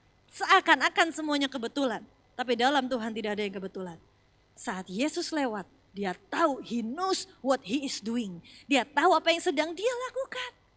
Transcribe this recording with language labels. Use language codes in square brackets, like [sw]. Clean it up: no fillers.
[id] Seakan-akan semuanya kebetulan. Tapi dalam Tuhan tidak ada yang kebetulan. Saat Yesus lewat, dia tahu, [en] he knows what he is doing. [id] Dia tahu apa yang sedang dia lakukan.